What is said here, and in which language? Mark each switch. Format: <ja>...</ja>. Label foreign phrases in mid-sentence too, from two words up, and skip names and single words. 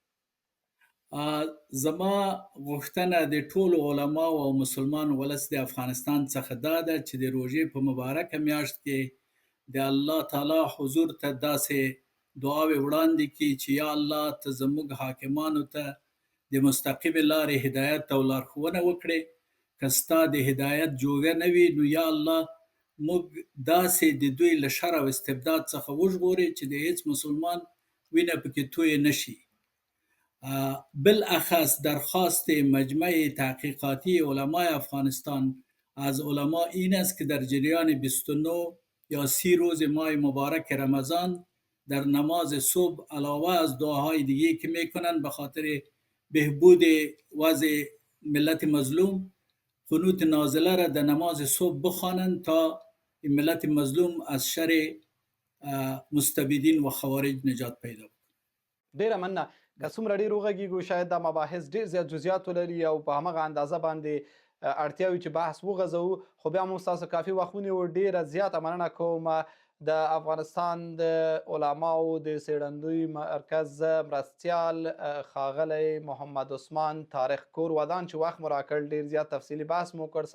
<ps>زما غوښتنه د ټولو علماو او مسلمان ولس د افغانستان څخه دا ده چې د روژې په مبارکه میاشت کې د الله تعالی حضور ته داسې دعاوې وړاندې کړي چې یا الله ته زموږ حاکمانو ته د مستقیمې لارې هدایت او لارښوونه وکړې. که ستا د هدایت جوګه نه وي نو یا الله موږ داسې د دوی له شر او استبداد څخه وژغورې چې د هیڅ مسلمان وینه پکې تویه نشي.</ps> <fa>بالاخص درخواست مجمع تحقیقاتی علمای افغانستان از علما این است که در جریان 29 یا 30 روز ماه مبارک رمضان در نماز صبح علاوه از دعاهای دیگه که میکنن به خاطر بهبود وضع ملت مظلوم قنوت نازله را در نماز صبح بخوانند تا این ملت مظلوم از شر مستبدین و خوارج نجات پیدا کنند.</fa> <ps>ډیره مننه. که څومره ډېر وغږیږو شاید دا مباحث ډېر زیات جزئیات ولري او په همغه اندازه باندې اړتیا وي چې بحث وغځوو، خو بیا مو ستاسو کافي وخت ونیو. ډېره زیاته مننه کوم د افغانستان د علماو د څېړندوی مرکز مرستیال ښاغلی محمد عثمان طارق کور ودان چې وخت مو راکړ، ډېر زیات تفصیلي بحث مو وکړ.</ps>